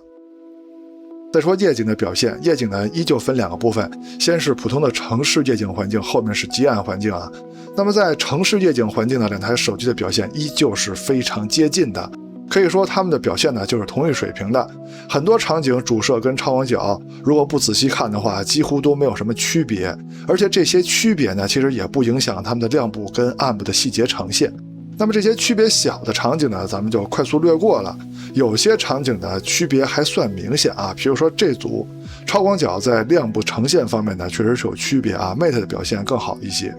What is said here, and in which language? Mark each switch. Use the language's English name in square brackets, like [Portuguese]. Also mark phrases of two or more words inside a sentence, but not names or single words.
[Chinese] 再說夜景的表现，夜景呢依舊分2個部分，先是普通的城市夜景環境，后面是极暗環境啊。那麼在城市夜景環境呢，2台手機的表现依舊是非常接近的，可以說它們的表现呢就是同一水平的。很多场景主攝跟超廣角如果不仔細看的話，幾乎都沒有什麼區別，而且這些區別呢其實也不影響它們的亮部跟暗部的細節呈現。那麼這些區別小的場景呢，咱們就快速略過了。有些場景的區別還算明顯啊，比如說這組超廣角在亮部呈現方面呢，確實是有區別啊 ，Mate 的表現更好一些。